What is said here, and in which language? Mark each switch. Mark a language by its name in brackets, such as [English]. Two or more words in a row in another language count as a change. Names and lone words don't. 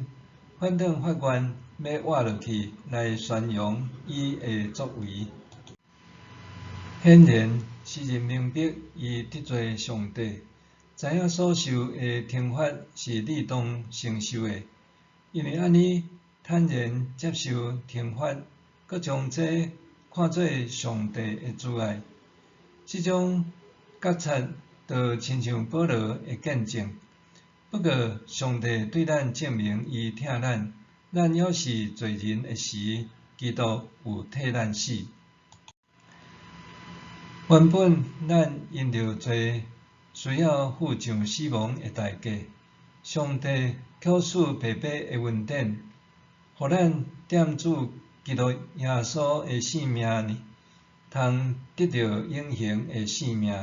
[Min Nan Chinese] 反倒发愿要活落去来宣扬伊的作为。显然， 世人明白伊得罪上帝，知影所受的惩罚是你当承受的，因为安尼坦然接受惩罚，搁将这看做上帝的慈爱。这种觉察，就亲像保罗的见证。不过，上帝对咱证明伊疼咱，咱要是罪人的时，基督有替咱死。原本咱因着罪，需要付上死亡的代价。上帝却使白白的恩典，互咱店主基督耶稣的性命呢，通得到永恒的性命。